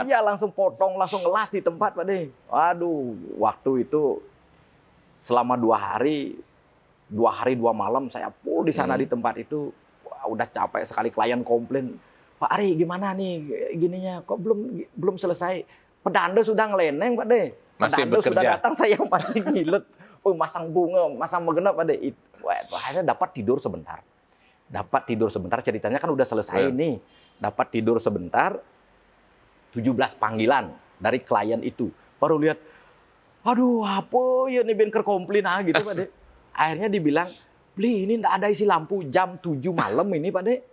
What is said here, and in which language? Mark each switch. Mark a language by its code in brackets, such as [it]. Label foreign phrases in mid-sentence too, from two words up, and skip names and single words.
[id] Iya, langsung potong, langsung ngelas di tempat, Pak De. Waduh, waktu itu selama 2 hari 2 malam saya full di sana di tempat itu. Wah, udah capek sekali, klien komplain, Pak Ari gimana nih gininya, kok belum selesai. Pedanda sudah ngeleneng, Pak De. Masih Pedanda bekerja. sudah datang, saya masih ngilet. Masang bunga, masang megenap, Pak De. Akhirnya dapat tidur sebentar. Ceritanya kan udah selesai nih. Dapat tidur sebentar, 17 panggilan dari klien itu. Baru lihat, aduh apa ya nih benker komplain gitu, Pak De. Akhirnya dibilang, beli ini nggak ada isi lampu, jam 7 malam ini, Pak De.